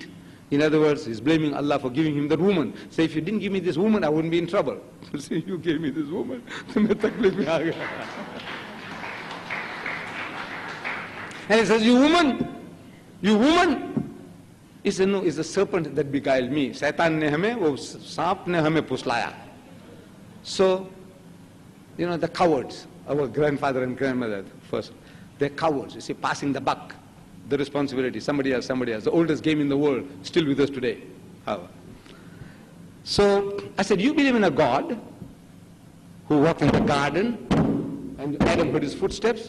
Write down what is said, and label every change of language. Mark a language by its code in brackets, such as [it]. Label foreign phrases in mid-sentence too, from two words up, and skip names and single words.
[en] In other words, he's blaming Allah for giving him that woman. Say, if you didn't give me this woman, I wouldn't be in trouble. Say, you gave me this woman. And he says, you woman. He said, no, it's the serpent that beguiled me. [hi] शैतान ने हमें, वो साँप ने हमें फुसलाया. [en] So the cowards, our grandfather and grandmother first, they're cowards, you see, passing the buck, the responsibility, somebody else, the oldest game in the world, still with us today. How? So I said, you believe in a God who walked in the garden and Adam heard his footsteps?